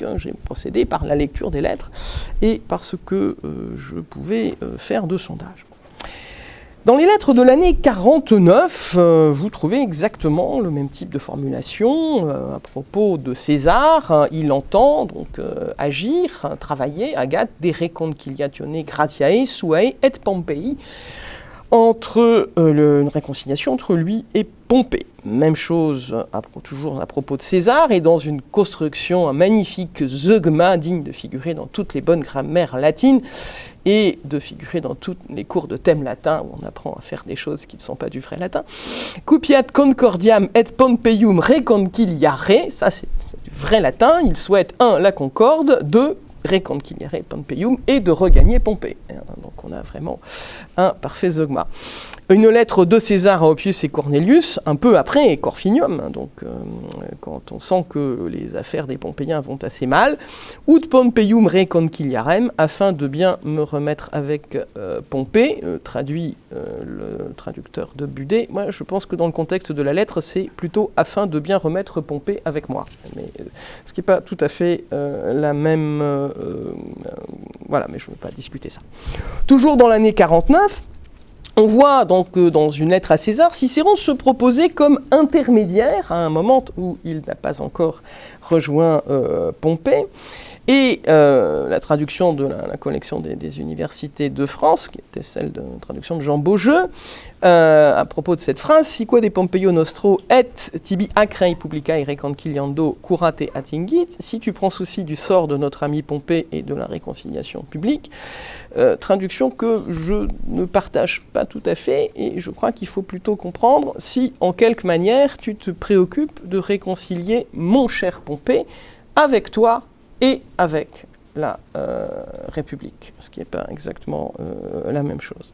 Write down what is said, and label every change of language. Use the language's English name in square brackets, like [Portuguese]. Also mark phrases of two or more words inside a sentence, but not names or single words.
[French] J'ai procédé par la lecture des lettres et par ce que je pouvais faire de sondage. Dans les lettres de l'année 49, vous trouvez exactement le même type de formulation à propos de César. Il entend donc agir, travailler, agat, [Latin] de reconciliatione gratiae suae et Pompei, [French] une réconciliation entre lui et Pompée. Même chose toujours à propos de César, et dans une construction, un magnifique zeugma digne de figurer dans toutes les bonnes grammaires latines et de figurer dans tous les cours de thème latin où on apprend à faire des choses qui ne sont pas du vrai latin. [Latin] Cupiat concordiam et Pompeium reconciliare, [French] ça c'est du vrai latin, il souhaite 1. La concorde, 2. [Latin] Reconciliare Pompeium [French] et de regagner Pompée. Donc on a vraiment un parfait zeugma. Une lettre de César à Oppius et Cornelius, un peu après Corfinium, donc quand on sent que les affaires des Pompéiens vont assez mal, [Latin] ut Pompeium reconciliarem, [French] afin de bien me remettre avec Pompée, traduit le traducteur de Budé. Moi, je pense que dans le contexte de la lettre, c'est plutôt afin de bien remettre Pompée avec moi. Mais, ce qui n'est pas tout à fait la même... voilà, mais je ne veux pas discuter ça. Toujours dans l'année 49, on voit donc dans une lettre à César, Cicéron se proposer comme intermédiaire à un moment où il n'a pas encore rejoint Pompée. Et la traduction de la collection des universités de France, qui était celle de la traduction de Jean Beaujeu, à propos de cette [Latin] phrase, si quod de Pompeio nostro et tibi acrei publicae reconciliando curate attingit, [French] si tu prends souci du sort de notre ami Pompée et de la réconciliation publique, traduction que je ne partage pas tout à fait, et je crois qu'il faut plutôt comprendre si en quelque manière tu te préoccupes de réconcilier mon cher Pompée avec toi et avec la République, ce qui n'est pas exactement la même chose.